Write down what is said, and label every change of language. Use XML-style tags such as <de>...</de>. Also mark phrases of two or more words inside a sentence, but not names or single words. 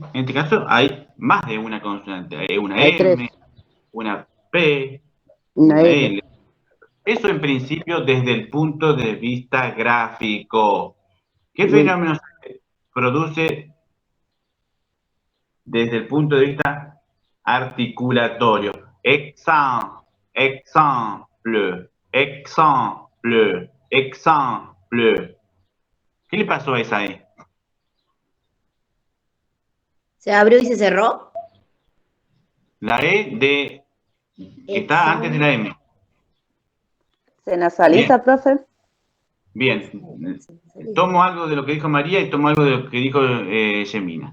<es>En este caso hay más de una consonante. Hay una Hay tres, M, una P, una una L. L. Eso en principio desde el punto de vista gráfico. ¿Qué Uy, fenómeno se produce desde el punto de vista articulatorio. Exemple, exemple, exemple. ¿Qué le pasó a esa E? ¿Se abrió y se cerró? La E de que está antes de la M. ¿Se nasaliza, profe? Bien. Tomo algo de lo que dijo María y tomo algo de lo que dijo Yemina.</es>